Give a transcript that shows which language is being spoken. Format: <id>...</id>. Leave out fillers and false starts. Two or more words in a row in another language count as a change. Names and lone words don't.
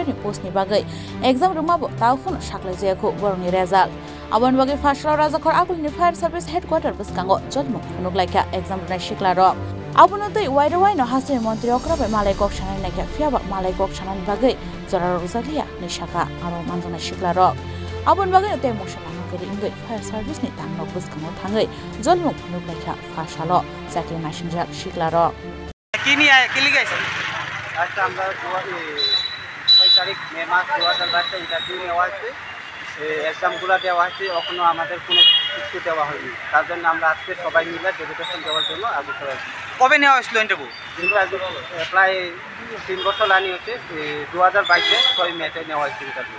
<trp>ni post ni bagai exam ruma bo taukfona shaklai jayako boroni result abon bagai fashlo rajakor agulini</trp> <en>fire service headquarter</en> <trp>biskango jolimung phunok laika exam runai shikla rok abonotei wairwai no haste montri okrabe malai kok shanai naika fiaba malai kok shanan bagai jarar uzalia ni shaka aro manjana shikla rok abon bagai te motion kiri ingoi</trp> <en>fire service</en> <trp>ni tangno buskango thangai jolmuk phunuk laika fashalo jati messenger shikla ro kini kili gaise</trp> <bn>আজকে আমরা 6 তারিখ মে মাস 2022 ইন্টারভিউ নেওয়া হয়েছে এক্সামগুলো দেওয়া হয়েছে এখনো আমাদের কোনো কিছু দেওয়া হয়নি তার জন্য আমরা আজকে সবাই মিলে ডেপুটেশন দেওয়ার জন্য আগে চলে আসছি কবে নেওয়া হয়েছিল ইন্টারভিউ প্রায় 3 বছর লানি হচ্ছে 2022 6 মেতে নেওয়া হয়েছে ইন্টারভিউ</bn>